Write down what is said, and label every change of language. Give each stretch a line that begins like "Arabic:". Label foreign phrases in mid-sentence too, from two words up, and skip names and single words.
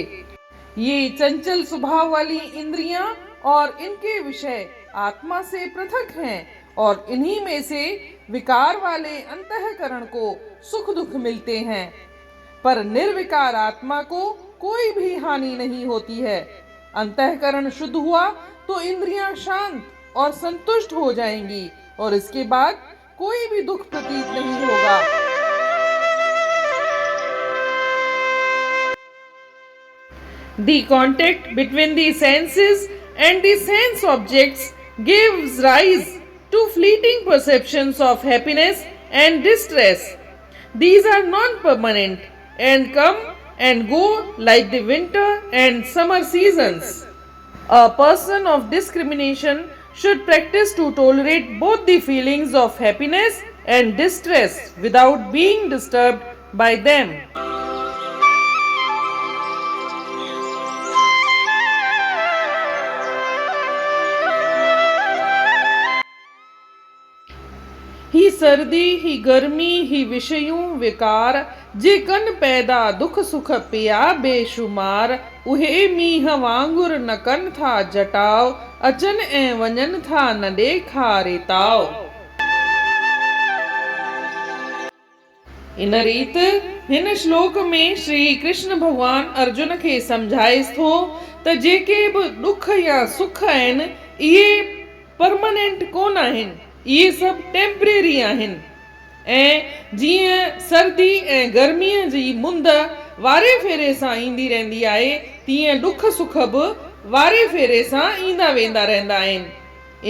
Hindi: ये चंचल स्वभाव वाली इंद्रियां और इनके विषय आत्मा से पृथक हैं और इन्हीं में से विकार वाले अंतःकरण को सुख दुख मिलते हैं, पर निर्विकार आत्मा को कोई भी हानि नहीं होती है। अंतःकरण शुद्ध हुआ तो इंद्रियां शांत और संतुष्ट हो जाएंगी और इसके बाद कोई भी दुख प्रतीत नहीं होगा।
English: The contact between the senses and the sense objects gives rise to fleeting perceptions of happiness and distress. These are non-permanent and come and go like the winter and summer seasons. A person of discrimination should practice to tolerate both the feelings of happiness and distress without being disturbed by them.
Sindhi: ही सर्दी ही गर्मी ही विषयों विकार जे कन पैदा दुख सुख पिया बेशुमार उहे मीह वांगुर न कन था जटाव अचन ए वंजन था न देखा रेताव। इन रीत हिन श्लोक में श्री कृष्ण भगवान अर्जुन खे समझाइस थो त जेके बि दुख या सुख आहिनि इहे परमानेंट कोन आहिनि, इहे सब टेम्परेरी आहिनि। ऐं जीअं सर्दी ऐं गर्मीअ जी मुंद वारे फेरे सां ईंदी रहंदी आहे, तीअं दुख सुख बि वारे फेरे सां ईंदा वेंदा रहंदा आहिनि।